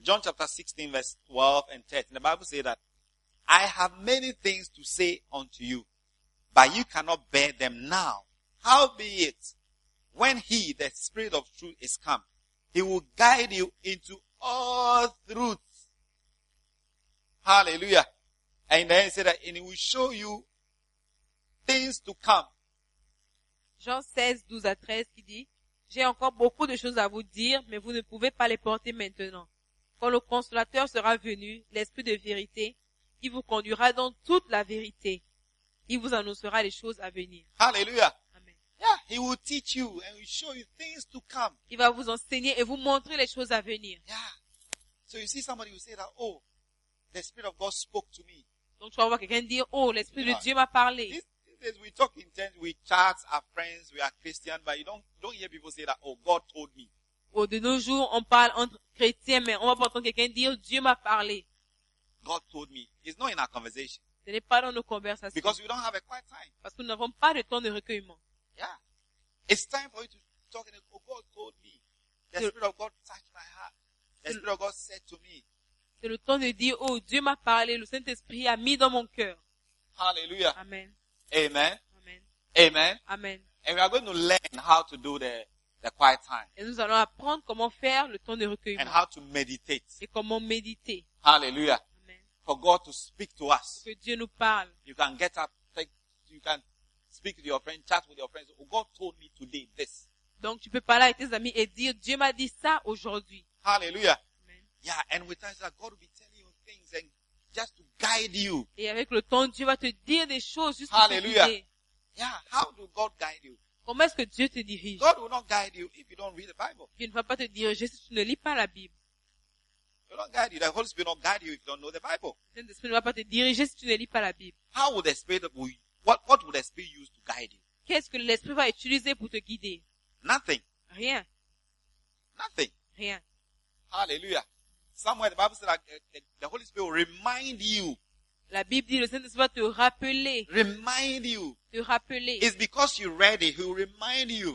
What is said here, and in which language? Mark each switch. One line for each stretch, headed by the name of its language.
English: John chapter 16, verse 12 and 13. The Bible says that I have many things to say unto you, but you cannot bear them now. How be it, when he, the Spirit of truth, is come, he will guide you into all truth. Hallelujah. And then he said that, and he will show you things to come.
French: Jean 16, 12 à 13, qui dit, j'ai encore beaucoup de choses à vous dire, mais vous ne pouvez pas les porter maintenant. Quand le Consolateur sera venu, l'Esprit de vérité, il vous conduira dans toute la vérité. Il vous annoncera les choses à venir.
English: Hallelujah. Amen. Yeah, he will teach you and will show you things to come.
French: Il va vous enseigner et vous montrer les choses à venir.
English: Yeah. So you see somebody who say that, oh, the Spirit of God spoke to me.
French: Donc tu vas voir quelqu'un dire, oh, l'Esprit de Dieu m'a parlé.
English: This we talk intense, we chat, are friends, we are Christian, but you don't hear people say that, oh, God told me.
French: Oh, de nos jours, on parle entre chrétiens, mais on va pas entendre quelqu'un dire, Dieu m'a parlé.
English: God told me. It's not in our conversation.
French: Ce n'est pas dans nos conversations.
English: Because we don't have a quiet time.
French: Parce que nous n'avons pas de temps de recueillement.
English: Yeah. It's time for you to talk and oh, God told me. The Spirit of God touched my heart. The Spirit of God said to me.
French: C'est le temps de dire, oh, Dieu m'a parlé, le Saint-Esprit a mis dans mon cœur.
English: Hallelujah. Amen. Amen. Amen. Amen. Amen. And we are going to learn how to do the quiet time.
French: Et nous allons apprendre comment faire le temps de recueillement.
English: And how to meditate.
French: Et comment méditer.
English: Hallelujah. For God to speak to us.
French: Que Dieu nous parle.
English: You can get up, you can speak to your friend, chat with your friends. Oh, God told me today this.
French: Donc tu peux parler avec tes amis et dire Dieu m'a dit ça aujourd'hui.
English: Hallelujah. Amen. Yeah, and with us, God will be telling you things and just to guide you.
French: Et avec le temps, Dieu va te dire des choses juste
English: Hallelujah.
French: Pour te guider.
English: Yeah, how do God guide you?
French: Comment est-ce que Dieu te dirige?
English: God will not guide you if you don't read the Bible.
French: Il ne va pas te diriger si tu ne lis pas la Bible.
English: He will not guide you. The Holy Spirit will not guide you if you don't know the Bible.
French: L'Esprit ne va pas te diriger si tu ne lis pas la Bible.
English: How would the Spirit what would the Spirit use to guide you?
French: Qu'est-ce que l'Esprit va utiliser pour te guider?
English: Nothing.
French: Rien.
English: Nothing.
French: Rien.
English: Hallelujah. Somewhere the Bible says that the Holy Spirit will remind you.
French: La Bible dit le Saint-Esprit va te rappeler.
English: Remind you.
French: Te rappeler.
English: It's because you read it, he will remind you.